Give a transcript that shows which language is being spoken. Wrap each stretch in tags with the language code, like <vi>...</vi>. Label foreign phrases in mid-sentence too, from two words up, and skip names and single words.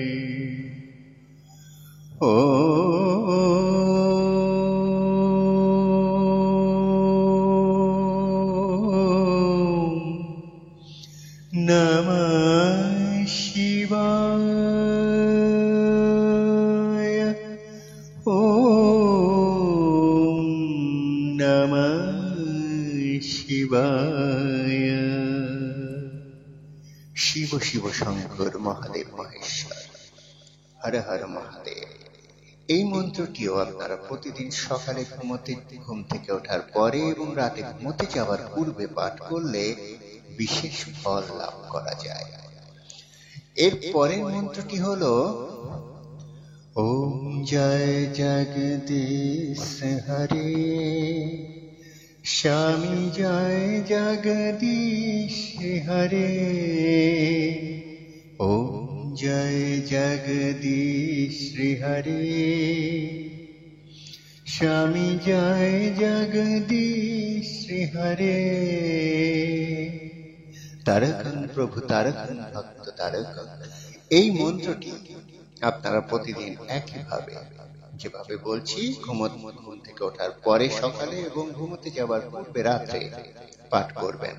<sa>ওম নমঃ শিবায়, ওম নমঃ শিবায়। শিব শিব শঙ্কর মহাদেব মহেশ্বর, হর হর মহাদেব।</sa> <bn>এই মন্ত্রটিও আপনারা প্রতিদিন সকালে ঘুম থেকে ওঠার পরে এবং রাতে ঘুমোতে যাওয়ার পূর্বে পাঠ করলে বিশেষ ফল লাভ করা যায়। এর পরের মন্ত্রটি হলো</bn> <hi>ओम जय जगदीश हरे, स्वामी जय जगदीश हरे। ओम जय जगदीश हरे, स्वामी जय जगदीश हरे।</hi> <sa>তারকং প্রভু তারকং ভক্ত তারকং,</sa> <bn>এই মন্ত্রটি আপনারা প্রতিদিন একইভাবে যেভাবে বলছি ঘুম থেকে ওঠার পরে সকালে এবং ঘুমোতে যাবার পূর্বে রাত্রে পাঠ করবেন।</bn>